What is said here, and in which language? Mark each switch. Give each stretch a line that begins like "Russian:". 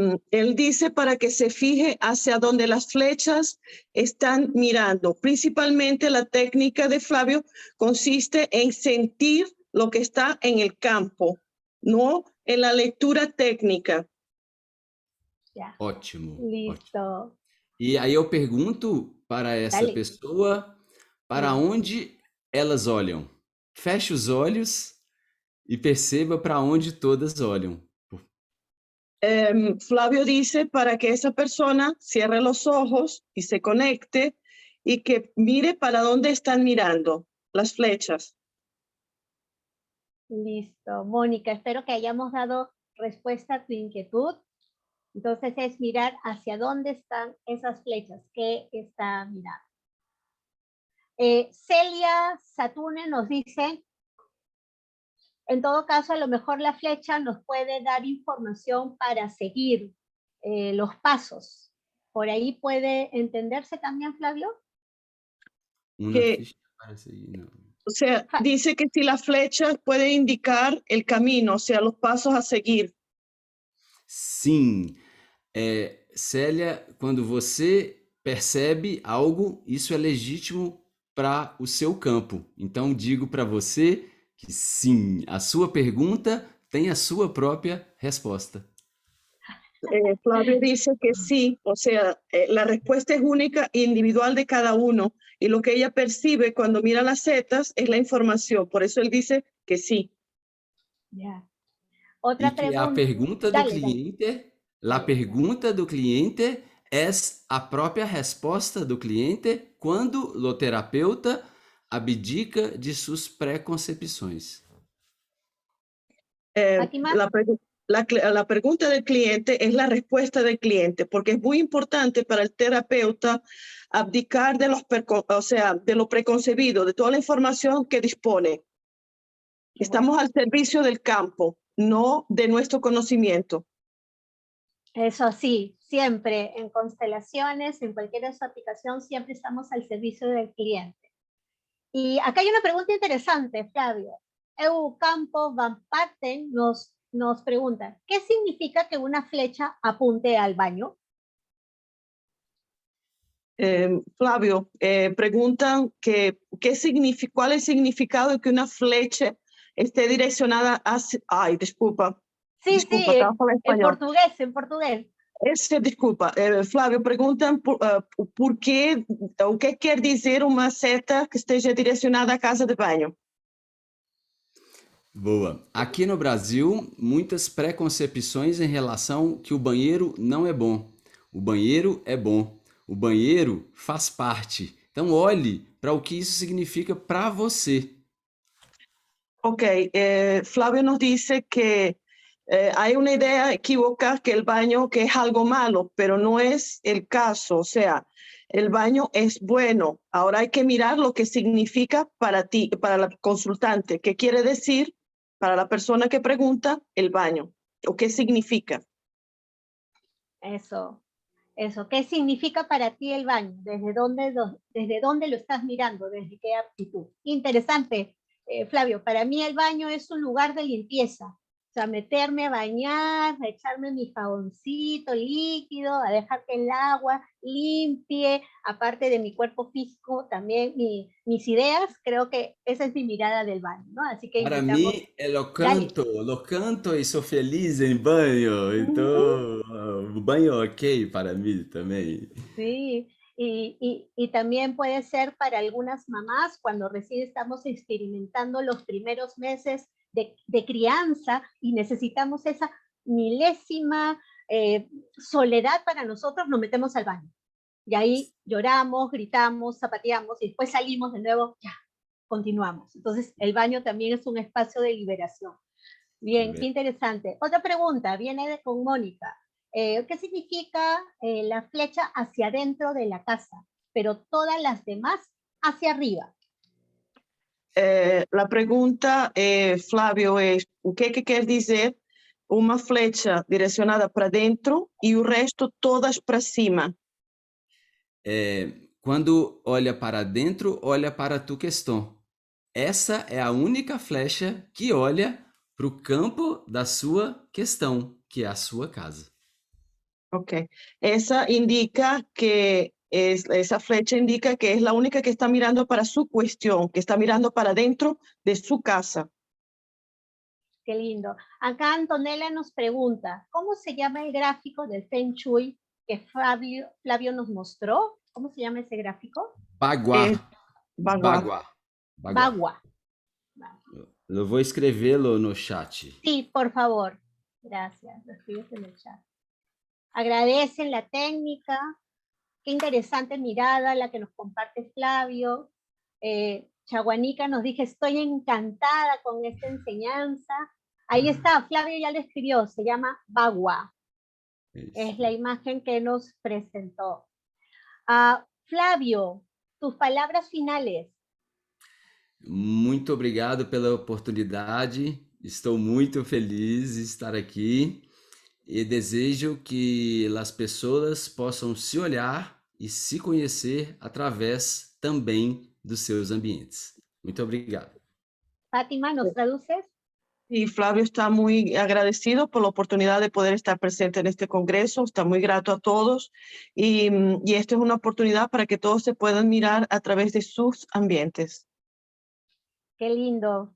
Spanish: Él dice para que se fije hacia donde las flechas están mirando. Principalmente la técnica de Flavio consiste en sentir lo que está en el campo, no en la lectura técnica. Ya.
Portuguese: Ótimo,
Spanish: Listo.
Portuguese: ótimo. E aí eu pergunto para essa
Spanish: Dale.
Portuguese: pessoa para onde elas olham. Feche os olhos e perceba para onde todas olham.
Spanish: Flavio dice para que esa persona cierre los ojos y se conecte y que mire para dónde están mirando las flechas. Listo. Mónica, espero que hayamos dado respuesta a tu inquietud. Entonces es mirar hacia dónde están esas flechas, qué está mirando. Celia Satune nos dice, en todo caso, a lo mejor la flecha nos puede dar información para seguir los pasos. ¿Por ahí puede entenderse también, Flavio? Una Que,
Portuguese: ficha para seguir, não.
Spanish: o sea, dice que si la flecha puede indicar el camino, o sea, los pasos a seguir.
Portuguese: Sim, Célia, quando você percebe algo, isso é legítimo para o seu campo. Então, digo para você que sim, a sua pergunta tem a sua própria resposta.
Spanish: Flavio dice que sí, o sea, la respuesta es única e individual de cada uno y lo que ella percibe cuando mira las setas es la información, por eso él dice que sí. Ya.
Portuguese: E
Spanish: Otra
Portuguese: que a pergunta do
Spanish: Dale.
Portuguese: cliente, a pergunta do cliente é a própria resposta do cliente quando o terapeuta abdica de suas preconcepções. Fátima.
Spanish: La pregunta del cliente es la respuesta del cliente, porque es muy importante para el terapeuta abdicar de de lo preconcebido, de toda la información que dispone. Estamos al servicio del campo, no de nuestro conocimiento. Eso sí, siempre en constelaciones, en cualquier de su aplicación, siempre estamos al servicio del cliente. Y acá hay una pregunta interesante, Flavio. Eu Campo Van Parten nos pregunta, ¿qué significa que una flecha apunte al baño? Flavio, preguntan cuál es el significado de que una flecha esté direccionada hacia... Ay, disculpa. Sí, disculpa, sí, en portugués, en portugués. Disculpa,
Portuguese: Flávio, perguntam por quê, o que quer dizer uma seta que esteja direcionada à casa de banho. Boa. Aqui no Brasil, muitas preconcepções em relação que o banheiro não é bom. O banheiro é bom. O banheiro faz parte. Então olhe para o que isso significa para você.
Spanish: Ok, Flávio nos dice que hay una idea equívoca que el baño que es algo malo, pero no es el caso. O sea, el baño es bueno. Ahora hay que mirar lo que significa para ti, para la consultante. ¿Qué quiere decir para la persona que pregunta el baño? ¿O qué significa? Eso. ¿Qué significa para ti el baño? ¿Desde dónde lo estás mirando? ¿Desde qué aptitud? Interesante, Flavio. Para mí el baño es un lugar de limpieza. O sea, meterme a bañar, a echarme mi jaboncito líquido, a dejar que el agua limpie, aparte de mi cuerpo físico, también mis ideas. Creo que esa es mi mirada del baño, ¿no? Así que
Portuguese: Para
Spanish: invitamos...
Portuguese: mim, é lo canto e sou feliz em banho. Então, o banho é ok para mim também.
Spanish: Sí, y también puede ser para algunas mamás cuando recién estamos experimentando los primeros meses de crianza y necesitamos esa milésima soledad para nosotros, nos metemos al baño. Y ahí lloramos, gritamos, zapateamos y después salimos de nuevo, ya, continuamos. Entonces el baño también es un espacio de liberación. Bien, qué interesante. Otra pregunta, viene con Mónica. ¿Qué significa la flecha hacia adentro de la casa, pero todas las demás hacia arriba?
Portuguese: La pergunta, Flávio, é o que quer dizer uma flecha direcionada para dentro e o resto todas para cima? Quando olha para dentro, olha para tu questão. Essa é a única flecha que olha para o campo da sua questão, que é a sua casa. Ok.
Spanish: Esa indica que esa flecha indica que es la única que está mirando para su cuestión, que está mirando para dentro de su casa. Qué lindo. Acá Antonella nos pregunta, ¿cómo se llama el gráfico del Feng Shui que Flavio nos mostró? ¿Cómo se llama ese gráfico? Baguá. Bagua. Bagua.
Portuguese: Eu vou escrevê-lo no chat.
Spanish: Sí, por favor. Gracias. Lo escribes en el chat. Agradecen la técnica. Qué interesante mirada la que nos comparte Flavio. Chaguanica nos dice, estoy encantada con esta enseñanza. Ahí está, Flavio ya lo escribió, se llama Bagua. Es la imagen que nos presentó. Flavio, tus palabras finales.
Portuguese: Muito obrigado pela oportunidade. Estou muito feliz de estar aqui e desejo que as pessoas possam se olhar e se conhecer através também dos seus ambientes. Muito obrigado.
Spanish: Fátima, ¿nos traduces? Y Flavio está muy agradecido por la oportunidad de poder estar presente en este congreso, está muy grato a todos y esta es una oportunidad para que todos se puedan mirar a través de sus ambientes. Qué lindo.